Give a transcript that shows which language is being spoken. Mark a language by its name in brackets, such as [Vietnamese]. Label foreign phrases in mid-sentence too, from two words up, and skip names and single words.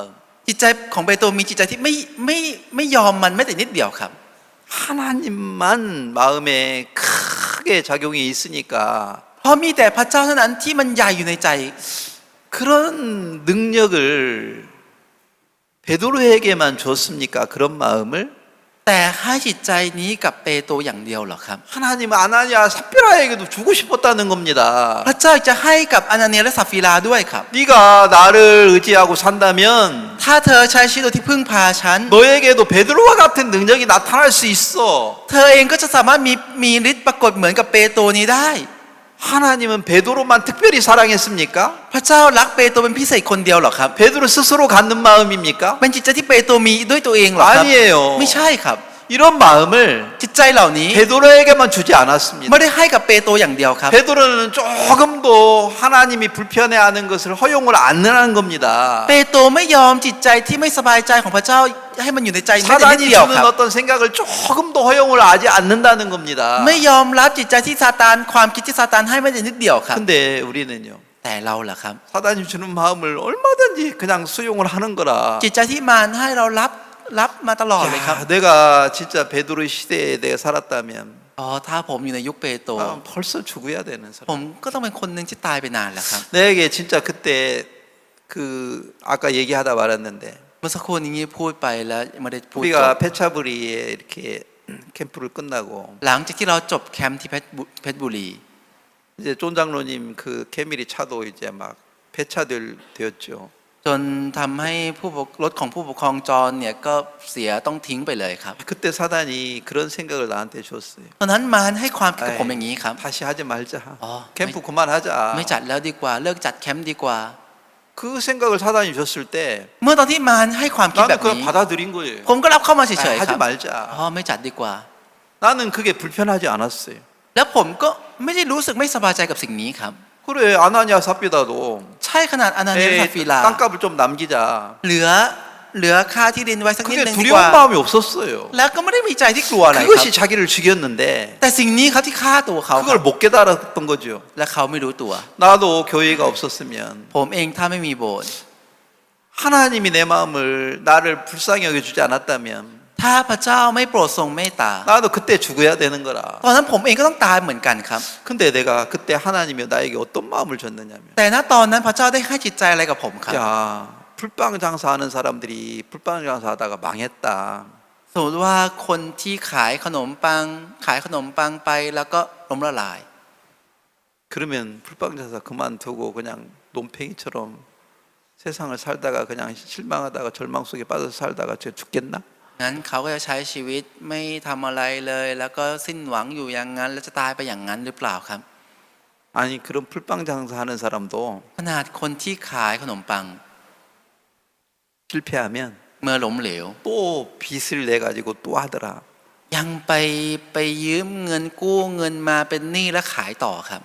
[Thai] จิตใจของเปโตรมีจิตใจที่ไม่ยอมมันแม้แต่นิดเดียวครับ [Korean] 하나님만 마음에 크게 작용이 있으니까 [Thai] เพราะมีแต่พระเจ้าเท่านั้นที่มันใหญ่อยู่ในใจ [Korean] 그런 능력을 베드로에게만 줬습니까? 그런 마음을? [Thai] แต่ให้จิตใจนี้กับเปโตรอย่างเดียวเหรอครับ [Korean] 하나님은 아나니아 삽비라에게도 주고 싶었다는 겁니다. [Thai] พระเจ้าจะให้กับอานาเนียและซาฟีลาด้วยครับ [Korean] 네가 나를 의지하고 산다면 [Thai] ถ้าเธอใช้ชีวิตโดยที่พึ่งพาฉัน [Korean] 너에게도 베드로와 같은 능력이 나타날 수 있어. [Thai] เธอเองก็จะสามารถมีฤทธิ์ปรากฏเหมือนกับเปโตรนี้ได้ [Korean] 하나님은 베드로만 특별히 사랑했습니까? [Thai] พระเจ้ารักเปโตรเป็นพิเศษคนเดียวเหรอครับ [Korean] 베드로 스스로 갖는 마음입니까? [Thai] เป็นจิตใจที่เปโตรมีด้วยตัวเองเหรอครับ [Korean] 아니에요. [Thai] ไม่ใช่ครับ [Korean] 이런 마음을 [Thai] จิตใจเหล่านี้ [Korean] 베드로에게만 주지 않았습니다. [Thai] ไม่ได้ให้กับเปโตรอย่างเดียวครับ [Korean] 베드로는 조금도 하나님이 불편해하는 것을 허용을 안 하는 겁니다. [Thai] เปโตรไม่ยอมจิตใจที่ไม่สบายใจของพระเจ้าให้มันอยู่ในใจแม้แต่นิด [Korean] 사단이 [Thai] เดียว [Korean] 주는 [Thai] ครับ [Korean] 어떤 생각을 조금도 허용을 하지 않는다는 겁니다. [Thai] ไม่ยอมรับจิตใจที่ซาตานความคิดที่ซาตานให้แม้แต่นิดเดียวครับ [Korean] 근데 우리는요. [Thai] แต่เราล่ะครับ [Korean] 사단이 주는 마음을 얼마든지 그냥 수용을 하는 거라. [Thai] จิตใจที่มารให้เรารับมาตลอดเลยครับ [Korean] 야, 내가 진짜 베드로 시대에 내가 살았다면 [Thai] อ๋อถ้าผมอยู่ในยุคเปโตร [Korean] 벌써 죽어야 되는 [Thai] ผ [Korean] 사람. [Thai] มก็ต้องเป็นคนหนึ่งที่ตายไปนานแล้วครับ [Korean] 내게 진짜 그때 그 아까 얘기하다 말았는데 [Thai] เมื่อสักครู่นี้พูดไปแล้วไม่ได้พูดจบ [Korean] 우리가 페차브리에 이렇게 캠프를 끝나고 [Thai] หลังจากที่เราจบแคมป์ที่เพชรบุรี [Korean] 이제 쫀 장로님 그 케미리 차도 이제 막 폐차될 되었죠. [Thai] จนทำให้รถของผู้ปกครองจรเนี่ยก็เสียต้องทิ้งไปเลยครับ [Korean] 그때 사단이 그런 생각을 나한테 줬어요. [Thai] ตอนนั้นมารให้ความคิดกับผมอย่างนี้ครับ [Korean] 다시 하지 말자. 어, 캠프 그만하자. [Thai] ไม่จัดแล้วดีกว่าเลิกจัดแคมป์ดีกว่า [Korean] 그 생각을 사단이 줬을 때 [Thai] เมื่อตอนที่มารให้ความคิดแบ [Korean] 나는 [Thai] บ [Korean] 그걸 [Thai] นี้ [Korean] 받아들인 거예요. [Thai] ผมก็รับเข้ามาเฉยๆค [Korean] 하지 [Thai] รับ [Korean] 말자. [Thai] อ๋อไม่จัดดีกว่า [Korean] 나는 그게 불편하지 않았어요. [Thai] แล้วผมก็ไม่ได้รู้สึกไม่สบายใจกับสิ่งนี้ครับ [Korean] 그래 아나니아 삽비다도 [Thai] ใช่ขนาดอนานิซาฟีลา [Korean] 땅값을 좀 남기자. [Thai] เหลือค่าที่ดินไว้สักนิด [Korean] 그게 [Thai] นึงดีกว่า [Korean] 두려운 마음이 없었어요. [Thai] แล้วก็ไม่ได้มีใจที่กลัวอะไรครับ [Korean] 그것이 자기를 죽였는데 [Thai] แต่สิ่งนี้เขาที่ฆ่าตัวเขาค [Korean] 그걸 [Thai] รับ [Korean] 못 깨달았던 거죠. [Thai] และเขาไม่รู้ตัว [Korean] 나도 교회가 없었으면 [Thai] ผมเองถ้าไม่มีโบสถ์ [Korean] 하나님이 내 마음을 나를 불쌍히 여겨주지 않았다면 [Thai] ถ้าพระเจ้าไม่โปรดทรงเมตตา [Korean] 나도 그때 죽어야 되는 거라. [Thai] ตอนนั้นผมเองก็ต้องตายเหมือนกันครับ [Korean] 근데 내가 그때 하나님이 나에게 어떤 마음을 줬느냐면 [Thai] แต่ณตอนนั้นพระเจ้าได้ให้จิตใจอะไรกับผมครับ [Korean] 야 불빵 장사하는 사람들이 불빵 장사하다가 망했다. [Thai] สมมติว่าคนที่ขายขนมปังไปแล้วก็ล้มละลาย [Korean] 그러면 불빵 장사 그만두고 그냥 논팽이처럼 세상을 살다가 그냥 실망하다가 절망 속에 빠져서 살다가 저 죽겠나? [Thai] งั้นเขาก็จะใช้ชีวิตไม่ทำอะไรเลย แล้วก็สิ้นหวังอยู่อย่างนั้นแล้วจะตายไปอย่างนั้นหรือเปล่าครับ [Korean] 아니 그런 불빵 장사하는 사람도 [Thai] ขนาดคนที่ขายขนมปัง [Korean] 실패하면 [Thai] เมื่อล้มเหลว [Korean] 또 빚을 내 가지고 또 하더라. [Thai] ยังไปยืมเงินกู้เงินมาเป็นหนี้และขายต่อครับ